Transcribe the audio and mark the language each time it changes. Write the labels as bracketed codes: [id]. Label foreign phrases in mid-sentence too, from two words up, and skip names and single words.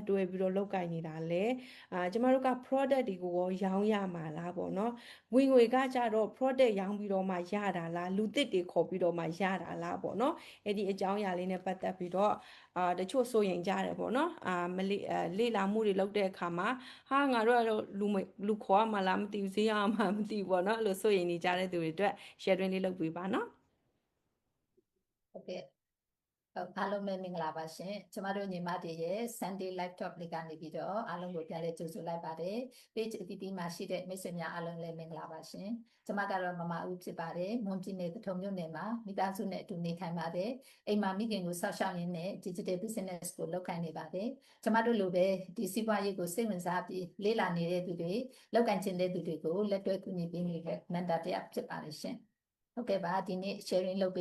[my] တွဲပြီးတော့လုပ်ကိုင်နေတာလဲကျမတို့က product တွေကိုရောင်းရမှာလားပေါ့နော်ဝင်ငွေကကြတော့ product ရောင်းပြီးတော့မှရတာလားလူသစ်တွေခေါ်ပြီးတော့မှရတာလားပေါ့နော်အဲ့ဒီအကြောင်းအရာလေးနဲ့ပတ်သက်ပြီးတော့တချို့စိုးရင်ကြတယ်ပေါ့နော်မလေ့လာမှုတွေလုပ်တဲ့အခါမှာဟာငါတို့ကတော့လူခေါ်ရမှာလားမသိဘူးဈေးရမှာမသိဘူးပေါ့နော်အဲ့လိုစိုးရင်နေကြတဲ့သူတွေအတွက် sharing လေးလုပ်ပေးပါနော် ဟုတ်ကဲ့ အားလုံးပဲမင်္ဂလာပါရှင်ကျမတို့ညီမတွေရဲ့ [en] Sunday live talk [my] လေးကနေပြီးတော့အားလုံးကိုပြန်လဲကြိုဆိုလိုက်ပါတယ် page အသီးသီးမှာရှိတဲ့မိတ်ဆွေများအားလုံးလည်းမင်္ဂလာပါရှင်ကျမကတော့မမဦးဖြစ်ပါတယ်မွန်ပြည်နယ်သထုံမြို့နယ်မှာမိသားစုနဲ့အတူနေထိုင်ပါတယ်အိမ်မှာမိခင်ကိုဆောက် ရှောက်ရင်းနဲ့ [en] digital business [my] ကိုလုပ်ကိုင်နေပါတယ်ကျမတို့လိုပဲဒီစီးပွားရေးကိုစိတ်ဝင်စားပြီးလေ့လာနေတဲ့သူတွေလုပ်ကိုင်ချင်တဲ့သူတွေကိုလက်တွဲကူညီပေးနေတဲ့ mentor တစ်ယောက်ဖြစ်ပါတယ်ရှင်ဟုတ်ကဲ့ပါဒီနေ့ sharing လုပ်